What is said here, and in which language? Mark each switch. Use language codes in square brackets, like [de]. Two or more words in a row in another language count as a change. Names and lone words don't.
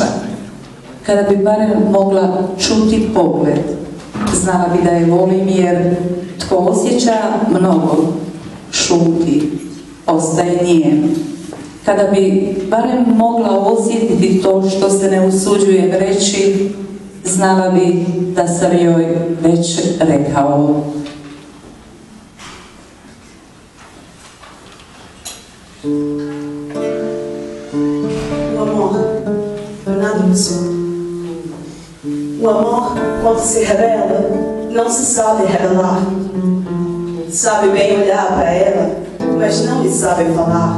[hr] Kada bi barem mogla čuti pogled, znala bi da je volim jer tko osjeća mnogo, šuti, ostaje nijem. Kada bi barem mogla osjetiti to što se ne usuđujem reći, znala bi da sam joj već rekao. [pt] O amor, Fernanda Pessoa. O amor, quando se revela, não se sabe revelar. Sabe bem olhar para ela, mas não lhe sabe falar.